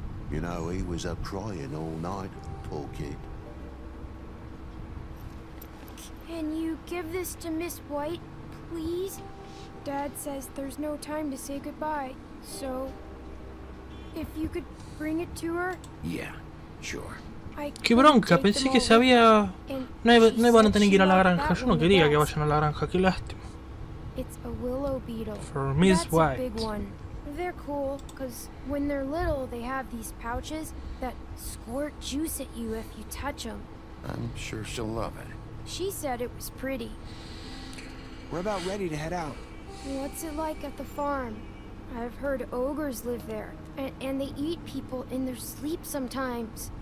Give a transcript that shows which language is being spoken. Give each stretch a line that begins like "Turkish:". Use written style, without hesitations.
English: You know, he was up crying all night, poor kid. Can you give this to Miss White, please? Dad says there's no time to say goodbye, so if you could bring it to her. Yeah, sure.
Spanish: Qué bronca, pensé que se había... No iban a tener que ir a la granja. Yo no quería que vayan a la granja, qué lástima.
English: It's a willow beetle. For Miss White. That's a big one. They're cool, because when they're little, they have these pouches that squirt juice at you if you touch them. I'm sure she'll love it. She said it was pretty. We're about ready to head out. What's it like at the farm? I've heard ogres live there, and they eat people in their sleep sometimes.